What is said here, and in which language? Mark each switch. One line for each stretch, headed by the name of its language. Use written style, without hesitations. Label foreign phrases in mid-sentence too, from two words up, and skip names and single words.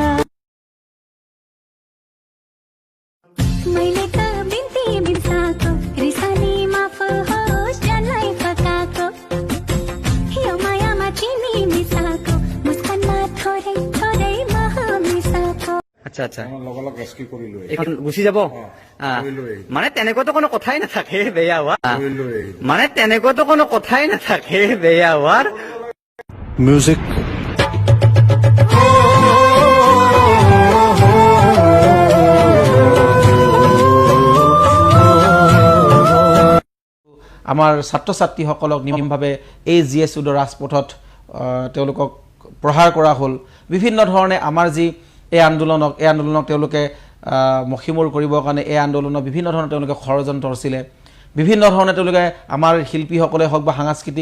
Nepali: मैले त बिन्ती बिर्साको रिसानी माफ होस् जानलाई फकाको यो मायामा चिनी मिसाको मुस्कानमा थोरै थोरै मह मिसाको
Assamese: আচ্ছা আচ্ছা লগলগ ৰেস্কিউ কৰিলো এখন গুচি যাব মানে তেনেকুৱাতো কোনো কথাই নাথাকে বেয়া হোৱা মানে তেনেকুৱাতো কোনো কথাই নাথাকে বেয়া হোৱাৰ মিউজিক আমাৰ ছাত্ৰ ছাত্ৰীসকলক নিয়মভাৱে এই জিএছ উদৰ ৰাজপথত তেওঁলোকক প্ৰহাৰ কৰা হ'ল বিভিন্ন ধৰণে আমাৰ যি এই আন্দোলনক তেওঁলোকে মখিমূৰ কৰিবৰ কাৰণে এই আন্দোলনক বিভিন্ন ধৰণে তেওঁলোকে ষড়যন্ত্ৰ ৰচিলে বিভিন্ন ধৰণে তেওঁলোকে আমাৰ শিল্পীসকলে হওক বা সাংস্কৃতিক